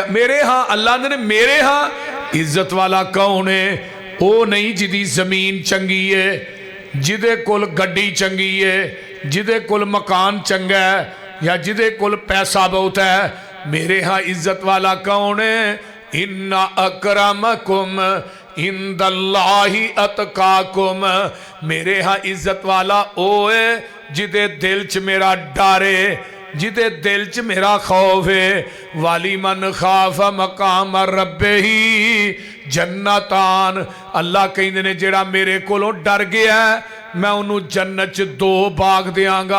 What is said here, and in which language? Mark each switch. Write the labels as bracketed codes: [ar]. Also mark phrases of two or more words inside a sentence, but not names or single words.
[pa] میرے ہاں اللہ نے میرے ہاں عزت والا کون ہے? او نہیں جیہدی زمین چنگی ہے، جیہدے کول گڈی چنگی ہے، جیہدے کول مکان چنگا ہے، یا جیہدے کول پیسہ بہت ہے. میرے ہاں عزت والا کون ہے? [ar] إن أكرمكم عند الله أتقاكم. [pa] میرے ہاں عزت والا او ہے جیہدے دل چ میرا ڈر ہے، جیہدے دل چ میرا خوف ہے. [ar] ولمن خاف مقام ربه جنتان. [pa] اللہ کہندے نے جیہڑا میرے کولوں ڈر گیا میں اوہنوں جنت چ 2 باغ دیواں گا.